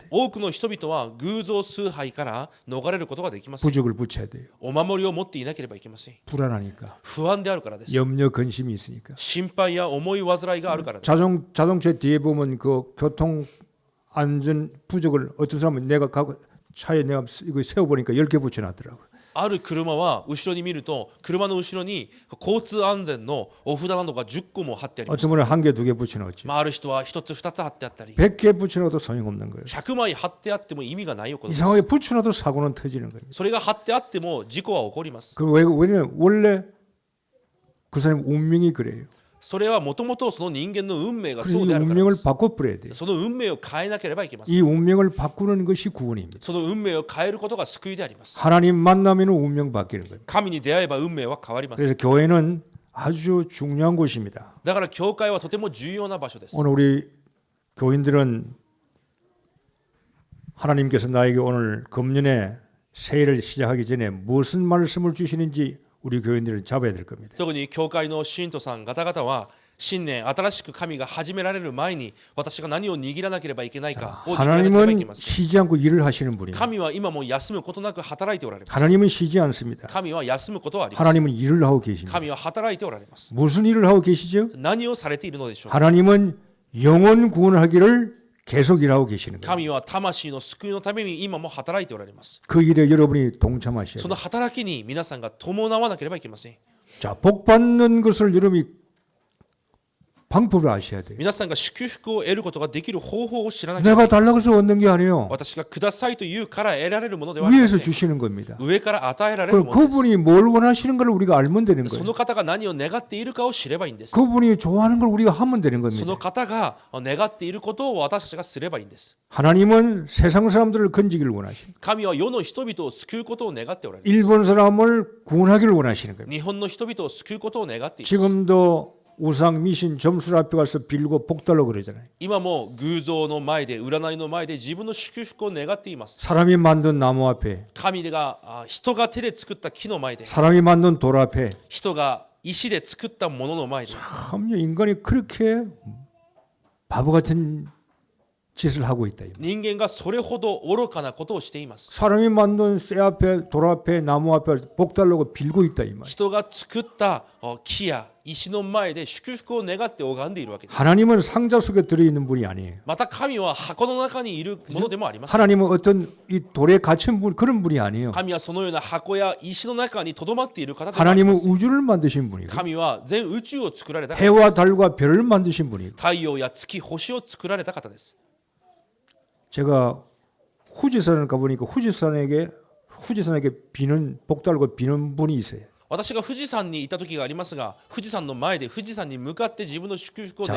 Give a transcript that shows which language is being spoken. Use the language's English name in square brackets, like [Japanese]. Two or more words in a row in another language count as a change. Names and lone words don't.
[Japanese] 多くの人々は偶像崇拝から逃れることができません。 [Korean] 부적을 붙여야 돼요. [Japanese] お守りを持っていなければいけません。 [Korean] 불안하니까. [Japanese] 不安であるからです。 [Korean] 염려 근심이 있으니까. [Japanese] 心配や重い煩いがあるからです。 [Korean] 자동차 뒤에 보면 그 교통 안전 부적을 어떤 사람은 내가 가고 차에 내가 이거 세워 보니까 10개 붙여 놨더라고요. [Japanese] ある車は後ろに見ると車の後ろに交通安全のお札などが10個も貼ってあります。 [Korean] 어떤 분은 한 개, 2개 붙여 놓지. [Japanese] ある人は1つ2つ貼ってあったり [Korean] 100개 붙여 놓어도 소용없는 거예요. [Japanese] 100 枚貼ってあっても意味がないことです。 [Korean] 이상하게 붙여 놔도 사고는 터지는 겁니다. [Japanese] それが貼ってあっても事故は起こります。 [Korean] 왜냐면 원래 그 사람 운명이 그래요. [Japanese] それはもともとその人間の運命が [Korean] 그래서 [Japanese] そう [Korean] 이 [Japanese] であるからで [Korean] 운명을 [Japanese] す。 [Korean] 바꿔버려야 돼요. [Japanese] その運命を変えなければいけません。 [Korean] 이 운명을 바꾸는 것이 구원입니다. [Japanese] その運命を変えることが救いであります。 [Korean] 하나님 만나면 운명 바뀌는 거예요. [Japanese] 神に出会えば運命は変わりま [Korean] 그래서 [Japanese] す。 [Korean] 교회는 아주 중요한 곳입니다. [Japanese] だから教会はとても重要な場所です。 [Korean] 오늘 우리 교인들은 하나님께서 나에게 오늘 금년에 새해를 시작하기 전에 무슨 말씀을 주시는지 우리 교인들은 잡아야 될 겁니다. [Japanese] 特に教会の信徒さん方々は新年新しく神が始められる前に私が何を握らなければいけないかを握らなければいけ [Korean] 하나님은 [Japanese] ません。 [Korean] 쉬지 않고 일을 하시는 분입니다. [Japanese] 神は今も休むことなく働いておられます。 [Korean] 하나님은 쉬지 않습니다. [Japanese] 神は休むことはありません。 [Korean] 하나님은 일을 하고 계십니다. [Japanese] 神は働いておられます。 [Korean] 무슨 일을 하고 계시죠? [Japanese] 何をされているのでしょうか。 [Korean] 하나님은 영혼 구원하기를 계속 일하고 계시는 거예요. [Japanese] 神は魂の救いのために今も働いておられます。 [Korean] 그 일에 여러분이 동참하셔야 [Japanese] そ [Korean] 돼요. [Japanese] の働きに皆さんが伴わなければいけません。 [Korean] 자, 복 받는 것을 여러분이 방법을 아셔야 돼요. [Japanese] 皆さんが祝福を得ることができる方法を知らなければ [Korean] 내가 [Japanese] いけません。 [Korean] 달라고 해서 얻는 게 아니에요. [Japanese] 私がくださいと言うから得られるものではありませ [Korean] 위에서 [Japanese] ん。 [Korean] 주시는 겁니다. [Japanese] 上から与えられる [Korean] 그럼 [Japanese] ものです。 [Korean] 그분이 뭘 원하시는 걸 우리가 알면 되는 [Japanese] そ [Korean] 거예요. [Japanese] の方が何を願っているかを知ればいいんです。 [Korean] 그분이 좋아하는 걸 우리가 하면 되는 [Japanese] その [Korean] 겁니다. [Japanese] 方が願っていることを私たちがすればいいんです。 [Korean] 하나님은 세상 사람들을 건지기를 원하십니다. [Japanese] 神は世の人々を救うことを願っておられる。 [Korean] 일본 사람을 구원하기를 원하시는 겁니다. [Japanese] 日本の人々を救うことを願っています。 [Korean] 지금도 우상 미신 점술 앞에 가서 빌고 복 달라고 그러잖아요. [Japanese] 今も偶像の前で占いの前で自分の祝福を願っています。 [Korean] 사람이 만든 나무 앞에, [Japanese] 神が人が手で作った木の前で、 [Korean] 사람이 만든 돌 앞에 [Japanese] 人が石で作ったものの前で、 [Korean] 참 인간이 그렇게 바보 같은 짓을 하고 있다. [Japanese] 人間がそれほど愚かなことをしています。 [Korean] 사람이 만든 쇠 앞에, 돌 앞에, 나무 앞에 복 달라고 빌고 있다 이 말. [Japanese] 人が作った木や石の前で祝福を願って拝んでいるわけです。 [Korean] 하나님은 상자 속에 들어 있는 분이 아니에요. [Japanese] また神は箱の中にいるものでもあります。 [Korean] 하나님은 어떤 이 돌에 갇힌 분 그런 분이 아니에요. [Japanese] 神はそのような箱や石の中に留まっている方でもありま [Korean] 하나님은 [Japanese] す。 [Korean] 우주를 만드신 분이고 [Japanese] 神は全宇宙を作られた方、 [Korean] 해와 달과 별을 만드신 분이고 [Japanese] 太陽や月、星を作られた方です。 [Korean] 제가 후지산을 가보니까 후지산에게 비는 복 달고 비는 분이 있어요. [Japanese] 私が富士山に行った時がありますが、富士山の前で富士山に向かって自分の祝福を願